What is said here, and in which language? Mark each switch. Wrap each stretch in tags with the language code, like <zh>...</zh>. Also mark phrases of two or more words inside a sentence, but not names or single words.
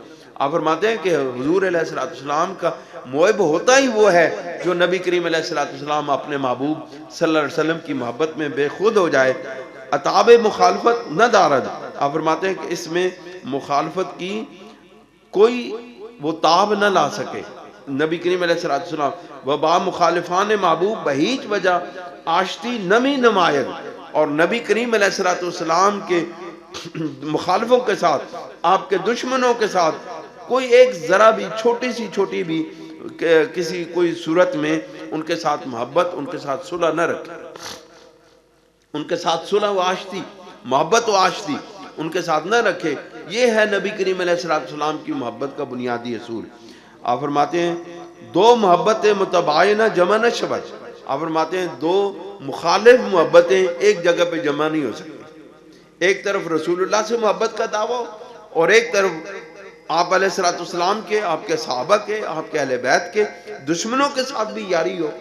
<ur>آپ فرماتے ہیں کہ حضور</ur> <ar>علیہ السلام</ar> <ur>کا محب ہوتا ہی وہ ہے جو نبی کریم</ur> <ar>علیہ السلام</ar> <ur>اپنے محبوب</ur> <ar>صلی اللہ علیہ وسلم</ar> <ur>کی محبت میں بے خود ہو جائے.</ur> <fa>اتاب مخالفت نہ دارد،</fa> <ur>آپ فرماتے ہیں کہ اس میں مخالفت کی کوئی وہ تاب نہ لا سکے.</ur> <fa>نبی کریم</fa> <ar>علیہ السلام</ar> <fa>وبا مخالفان محبوب بہیچ وجہ آشتی نمی نمائد،</fa> <ur>اور نبی کریم</ur> <ar>علیہ السلام</ar> <ur>کے مخالفوں کے ساتھ، آپ کے دشمنوں کے ساتھ کوئی ایک ذرا بھی چھوٹی بھی کسی کوئی صورت میں ان کے ساتھ محبت، ان کے ساتھ صلح نہ رکھے. ان کے ساتھ صلح و آشتی، محبت و آشتی ان کے ساتھ نہ رکھے. یہ ہے نبی کریم</ur> <ar>علیہ السلام</ar> <ur>کی محبت کا بنیادی اصول. آپ فرماتے ہیں</ur> <fa>دو محبت متباینہ جمع نہ شود.</fa> <ur>آپ فرماتے ہیں دو مخالف محبتیں ایک جگہ پہ جمع نہیں ہو سکتی. ایک طرف رسول اللہ سے محبت کا دعویٰ اور ایک طرف آپ</ur> <ar>علیہ السلام</ar> <ur>کے، آپ کے صحابہ کے، آپ کے اہل بیت کے دشمنوں کے ساتھ بھی یاری ہو.</ur>